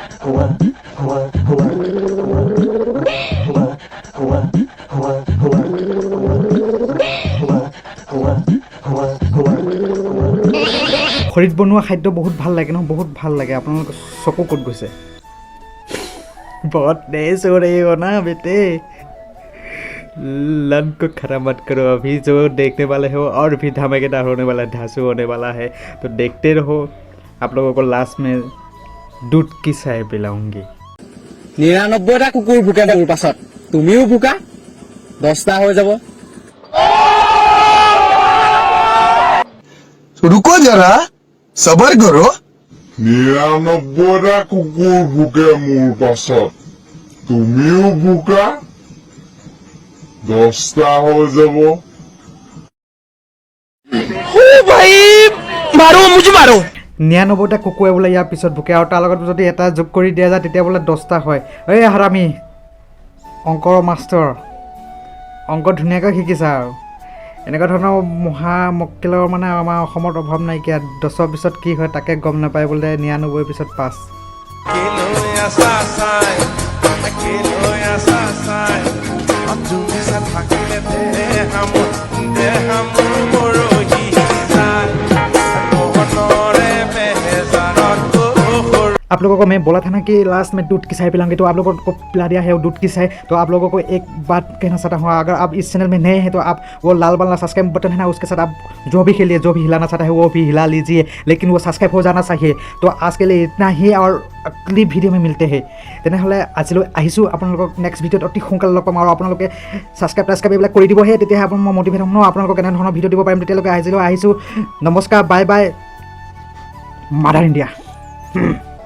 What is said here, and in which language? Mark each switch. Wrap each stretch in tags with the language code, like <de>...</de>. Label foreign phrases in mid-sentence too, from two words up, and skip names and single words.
<as>খৰিত বনোৱা খাদ্য বহুত ভাল লাগে ন, বহুত ভাল লাগে। আপোনালোকৰ চকু ক'ত গৈছে?</as> <hi>बहुत तेज हो रही हो ना बेटे, लन को खड़ा मत करो। अभी जो देखने वाले हो और भी धमाकेदार होने वाला है, धांसू होने वाला है, तो देखते रहो। आप लोगों को लास्ट में दूध की चाय पिलाऊंगी।</hi> <as>99টা কুকুৰ ভুকে মোৰ পাছত তুমিও ভুকা 10টা হৈ যাব।</as> <hi>रुको जरा सबर करो।</hi> <as>99টা কুকুৰ ভুকে মোৰ পাছত তুমিও ভুকা 10টা হৈ যাব।</as> <hi>मारो मुझे मारो</hi> <as>99টা কুকুৰে বোলে ইয়াৰ পিছত ভুকে, আৰু তাৰ লগত যদি এটা যোগ কৰি দিয়া যায় তেতিয়া বোলে 10টা হয়। এই হাৰামি অংকৰ মাষ্টৰ, অংক ধুনীয়াকৈ শিকিছা আৰু। এনেকুৱা ধৰণৰ মহা মক্কেলৰ মানে আমাৰ অসমত অভাৱ নাইকিয়া। 10ৰ পিছত কি হয় তাকে গম নাপায় বোলে 99 পিছত 5।</as> <hi>आप लोगों को मैं बोला था ना कि लास्ट में दूध की चाय पिलाऊंगी, तो आप लोगों को पिला दिया है वो दूध की चाय। तो आप लोगों को एक बात कहना चाहता हूँ, अगर आप इस चैनल में नए हैं तो आप वो लाल वाला</hi> <en>subscribe button</en> <hi>है ना, उसके साथ आप जो भी खेलिए, जो भी हिलाना चाहता है वो भी हिला लीजिए, लेकिन वो सब्सक्राइब हो जाना चाहिए। तो आज के लिए इतना ही, और अगली ভিডিঅ' में मिलते हैं।</hi> <as>তেনেহ'লে আজিলৈ আহিছোঁ। আপোনালোকক</as> <en>next video</en> <as>অতি সোনকালে লগ পাম, আৰু আপোনালোকে ছাবস্ক্ৰাইব এইবিলাক কৰি দিবহে, তেতিয়াহে মই মটিভেট হ'ম ন, আপোনালোকক কেনেধৰণৰ ভিডিঅ' দিব পাৰিম। তেতিয়ালৈকে আজিলৈ আহিছোঁ। নমস্কাৰ,</as> <en>bye bye,</en> <as>মাদাৰ ইণ্ডিয়া।</as>